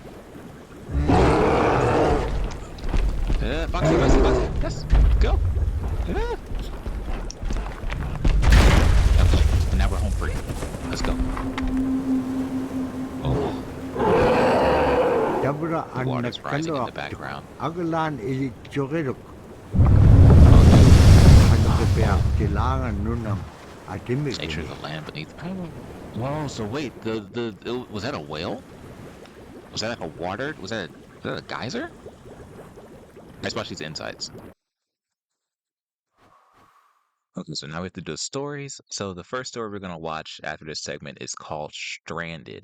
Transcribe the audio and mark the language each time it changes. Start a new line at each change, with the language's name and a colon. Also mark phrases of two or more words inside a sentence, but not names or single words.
English: Foxy, Foxy, Foxy. Yes, go. Okay, and now we're home free. Let's go. Oh,
Korean: 잡으러
English: the
Korean: 안
English: water's rising in the
Korean: 나간다.
English: background. 아글란 이 쪽에도 한국에 kailangan nun ng atimig. Nature of the land beneath. Whoa, so wait, was that a whale? Was that like a water? Was that a geyser? Let's watch these insights. Okay, so now we have to do stories. So the first story we're gonna watch after this segment is called Stranded.